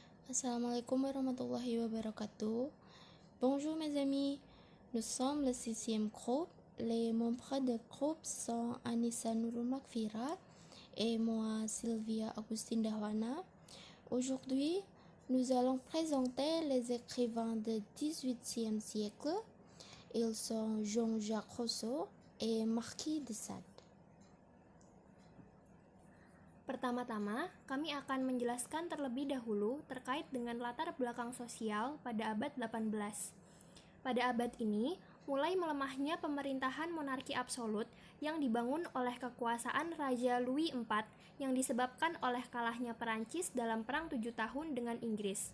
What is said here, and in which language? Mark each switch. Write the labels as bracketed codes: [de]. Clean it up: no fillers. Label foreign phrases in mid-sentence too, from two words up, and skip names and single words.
[ar] السلام عليكم ورحمة الله وبركاته. [fr] Bonjour mes amis, nous sommes le sixième groupe. Les membres du groupe sont Anissa Nurul Makfira et moi Sylvia Augustine Dahwana. Aujourd'hui, nous allons présenter les écrivains du XVIIIe siècle. Ils sont Jean-Jacques Rousseau et Marquis de Sade. [id] Pertama-tama, kami akan menjelaskan terlebih dahulu terkait dengan latar belakang sosial pada abad 18. Pada abad ini, mulai melemahnya pemerintahan monarki absolut yang dibangun oleh kekuasaan Raja Louis IV yang disebabkan oleh kalahnya Perancis dalam Perang 7 Tahun dengan Inggris.